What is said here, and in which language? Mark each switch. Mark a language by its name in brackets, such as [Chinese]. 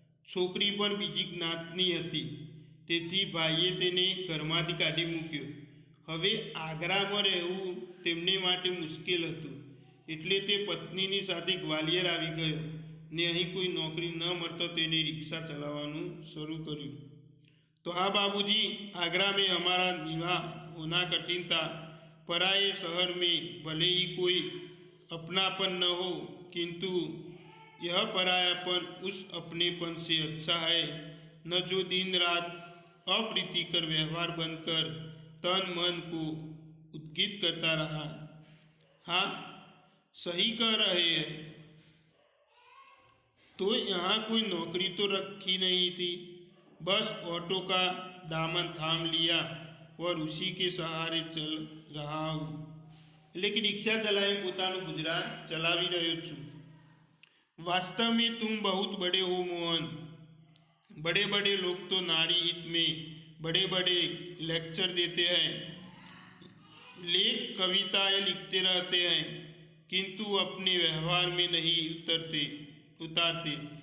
[Gujarati] છોકરી પણ બીજી જ્ઞાતની હતી, તેથી ભાઈએ તેને ઘરમાંથી કાઢી મૂક્યો। હવે આગ્રામાં રહેવું તેમને માટે મુશ્કેલ હતું, એટલે તે પત્નીની સાથે ગ્વાલિયર આવી ગયો ને અહીં કોઈ નોકરી ન મળતા તેને રિક્ષા ચલાવવાનું શરૂ કર્યું। [Hindi] तो हाँ बाबूजी, आगरा में हमारा निवाह होना कठिन था। पराए शहर में भले ही कोई अपनापन न हो, किंतु यह परायापन उस अपनेपन से अच्छा है न जो दिन रात अप्रीतिकर व्यवहार बनकर तन मन को उद्गित करता रहा। हाँ, सही कह रहे हैं। तो यहाँ कोई नौकरी तो रखी नहीं थी, बस ऑटो का दामन थाम लिया और उसी के सहारे चल रहा हूँ। लेकिन रिक्शा चलाए [Gujarati] પોતાનું ગુજરાન ચલાવી રહ્યો છું। [Hindi] वास्तव में तुम बहुत बड़े हो मोहन। बड़े बड़े लोग तो नारी हित में बड़े बड़े लेक्चर देते हैं, लेख कविताएं लिखते रहते हैं, किंतु अपने व्यवहार में नहीं उतारते।